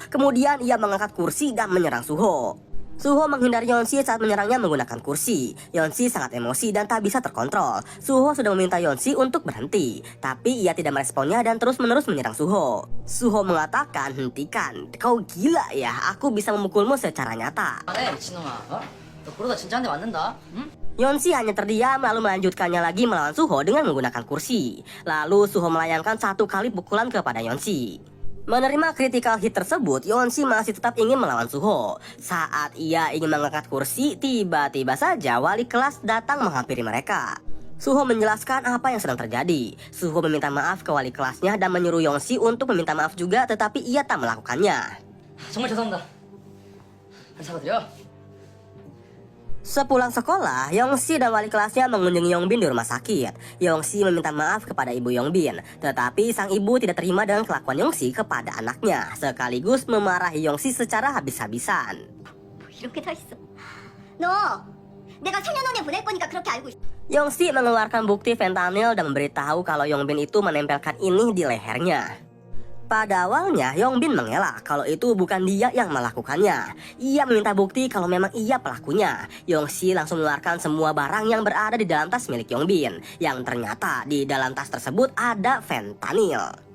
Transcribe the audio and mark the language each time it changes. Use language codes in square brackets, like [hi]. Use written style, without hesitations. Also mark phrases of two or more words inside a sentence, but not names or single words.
[id] Kemudian ia mengangkat kursi dan menyerang Suho. Suho menghindari Yongsi saat menyerangnya menggunakan kursi. Yongsi sangat emosi dan tak bisa terkontrol. Suho sudah meminta Yongsi untuk berhenti, tapi ia tidak meresponnya dan terus-menerus menyerang Suho. Suho mengatakan, hentikan, kau gila ya, aku bisa memukulmu secara nyata. [ko] 미친놈아. 너 그러다 진짜 한 대 맞는다. 응? [id] Yongsi hanya terdiam lalu melanjutkannya lagi melawan Suho dengan menggunakan kursi. Lalu Suho melayangkan satu kali pukulan kepada Yongsi. Menerima [en] critical hit [id] tersebut, Yongsi masih tetap ingin melawan Suho. Saat ia ingin mengangkat kursi, tiba-tiba saja wali kelas datang menghampiri mereka. Suho menjelaskan apa yang sedang terjadi. Suho meminta maaf ke wali kelasnya dan menyuruh Yongsi untuk meminta maaf juga, tetapi ia tak melakukannya. [ko] 정말 죄송합니다. 사과드려. [id] Sepulang sekolah, Yongsi dan wali kelasnya mengunjungi Yongbin di rumah sakit. Yongsi meminta maaf kepada ibu Yongbin, tetapi sang ibu tidak terima dengan kelakuan Yongsi kepada anaknya, sekaligus memarahi Yongsi secara habis-habisan. [ko] 이렇게 다 있어. 너 내가 생년월일 보낼 거니까 그렇게 알고 있어. [id] Yongsi mengeluarkan bukti fentanyl dan memberitahu kalau Yongbin itu menempelkan ini di lehernya. Pada awalnya, Yongbin mengelak kalau itu bukan dia yang melakukannya. Ia meminta bukti kalau memang ia pelakunya. Yongsi langsung mengeluarkan semua barang yang berada di dalam tas milik Yongbin, yang ternyata di dalam tas tersebut ada fentanyl.